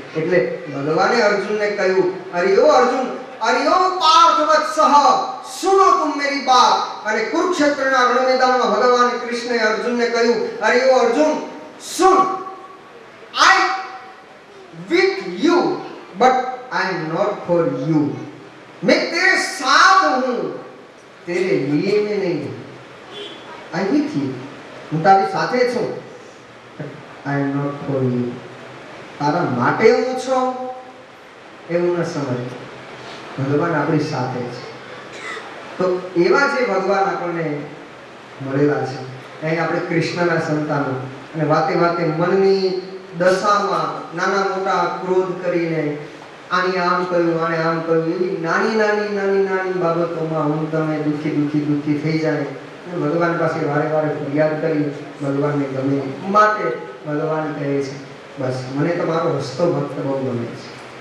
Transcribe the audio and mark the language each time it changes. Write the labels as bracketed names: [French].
[Gujarati] એટલે ભગવાને અર્જુનને કહ્યું અરિયો અર્જુન, અરિયો પાર્થ વત્સઃ [Hindi] સુનો તુમ મેરી બાત. [Gujarati] અને કુરુક્ષેત્રના રણ મેદાનમાં ભગવાન કૃષ્ણએ અર્જુનને કહ્યું અરિયો અર્જુન સુન, [English] I with you but I am not for you. [Hindi] मैं तेरे साथ हूं, तेरे लिए मैं नहीं हूं. [English] I with you, [Gujarati] હું તારી સાથે છું, [English] I am not for you. [Gujarati] તારા માટે હું છું, એવું ન સમજ. ભગવાન આપણી સાથે છે. તો એવા જે ભગવાન આપણને મળેલા છે, અહીં આપણે કૃષ્ણના સંતાનો, અને વાતે વાતે મનની દશામાં નાના મોટા ક્રોધ કરીને આની આમ કર્યું, આને આમ કર્યું, એવી નાની નાની નાની નાની બાબતોમાં હું તમે દુઃખી થઈ જાય અને ભગવાન પાસે વારે વારે ફરિયાદ કરી ભગવાનને ગમે માટે ભગવાન કહે છે, બસ મને તો મારો હસતો ભક્ત બહુ ગમે છે.